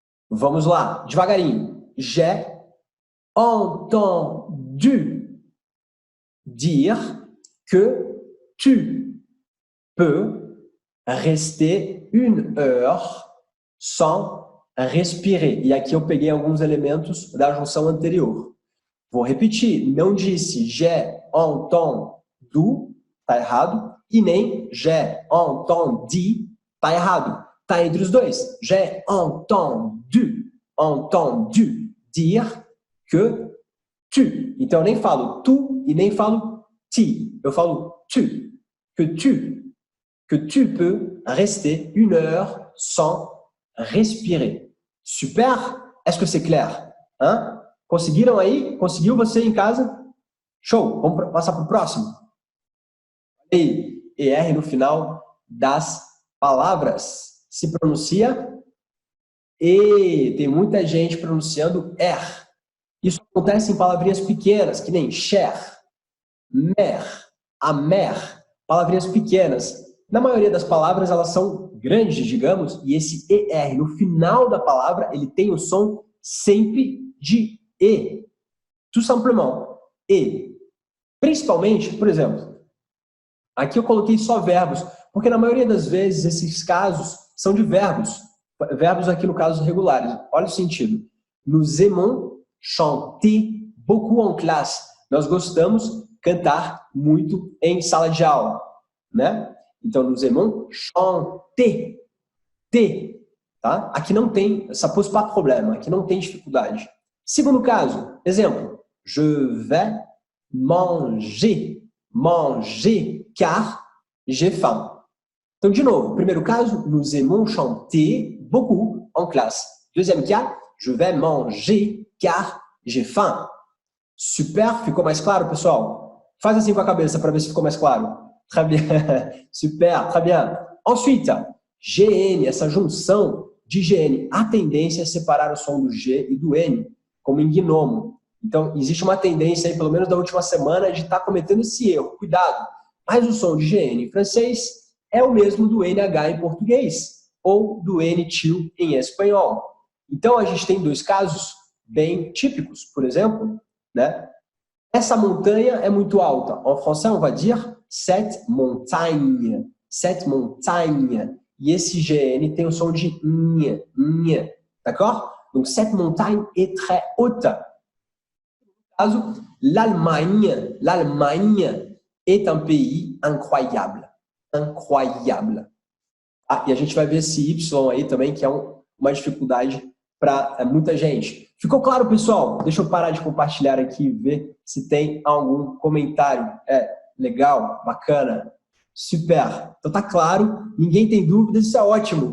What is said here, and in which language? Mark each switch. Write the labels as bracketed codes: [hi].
[pt] Vamos lá, devagarinho. [fr] J'ai entendu dire que tu peux rester 1 heure sans respirer. [pt] E aqui eu peguei alguns elementos da junção anterior. Vou repetir, não disse [fr] j'ai entendu, [pt] tá errado, e nem j'ai entendi, tá errado. Tá entre os dois. [fr] J'ai entendu dire que tu. [pt] Então eu nem falo tu e nem falo ti. Eu falo tu. [fr] Que tu peux rester 1 heure sans respirer. Super? Est-ce que c'est clair? Hein? [pt] Conseguiram aí? Conseguiu você em casa? Show! Vamos passar para o próximo? ER no final das palavras. Se pronuncia E. Tem muita gente pronunciando R. Isso acontece em palavrinhas pequenas, que nem cher, mer, amer, palavrinhas pequenas. Na maioria das palavras, elas são grandes, digamos, e esse ER no final da palavra, ele tem o som sempre de E. [fr] Tout simplement, [pt] E. Principalmente, por exemplo, aqui eu coloquei só verbos, porque na maioria das vezes esses casos são de verbos. Verbos aqui no caso regulares. Olha o sentido. [fr] Nous aimons chanter beaucoup en classe. [pt] Nós gostamos cantar muito em sala de aula, né? Então, [fr] nous aimons chanter. [pt] T, tá? Aqui não tem, [fr] ça pose pas de problème, [pt] aqui não tem dificuldade. Segundo caso, exemplo, [fr] je vais manger. Manger, car j'ai faim. [pt] Então, de novo, primeiro caso, [fr] nous aimons chanter beaucoup en classe. Deuxième cas, je vais manger, car j'ai faim. [pt] Super, ficou mais claro, pessoal? Faz assim com a cabeça para ver se ficou mais claro. [fr] Très bien. Super, très bien. Ensuite, GN, [pt] essa junção de GN. A tendência é separar o som do G e do N, como em gnomo. Então, existe uma tendência aí, pelo menos da última semana, de estar cometendo esse erro. Cuidado. Mas o som de GN em francês é o mesmo do NH em português, ou do N-til em espanhol. Então, a gente tem dois casos bem típicos. Por exemplo, né? Essa montanha é muito alta. [fr] En français, on va dire cette montagne. Cette montagne. [pt] E esse GN tem o som de nha, nha. [fr] D'accord? Donc, cette montagne est très haute. [pt] No caso, [fr] l'Allemagne. L'Allemagne est un pays incroyable. Incroyable. [pt] Ah, e a gente vai ver esse Y aí também, que é uma dificuldade para muita gente. Ficou claro, pessoal? Deixa eu parar de compartilhar aqui e ver se tem algum comentário. Legal, bacana, super. Então tá claro, ninguém tem dúvidas, isso é ótimo.